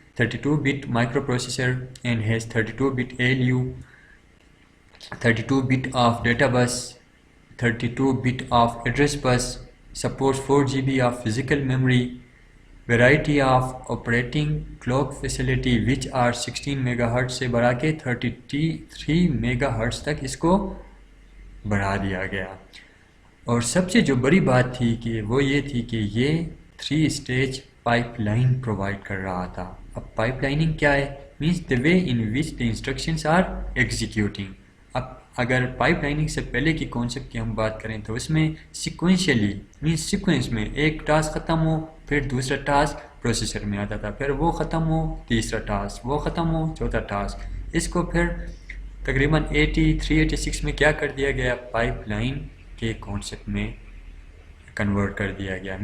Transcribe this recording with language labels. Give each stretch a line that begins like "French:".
English: 32 bit microprocessor and has 32 bit ALU، 32 bit of data bus, 32 bit of address bus, supports 4 GB of physical memory, variety of operating clock facility which are 16 MHz
Urdu: سے بڑھا کے 33 MHz تک اس کو بڑھا دیا گیا. اور سب سے جو بڑی بات تھی کہ وہ یہ تھی کہ یہ 3 stage پائپ لائن پرووائڈ کر رہا تھا. اب پائپ لائننگ کیا ہے؟ Means
English: the way in which the instructions are executing.
Urdu: اب اگر پائپ لائننگ سے پہلے کی کانسیپٹ کی ہم بات کریں تو اس میں سیکوینشلی مینس سیکوینس میں ایک ٹاسک ختم ہو پھر دوسرا ٹاسک پروسیسر میں آتا تھا، پھر وہ ختم ہو تیسرا ٹاسک، وہ ختم ہو چوتھا ٹاسک. اس کو پھر تقریباً 386 میں کیا کر دیا گیا؟ پائپ لائن کے کانسیپٹ میں کنورٹ کر دیا گیا.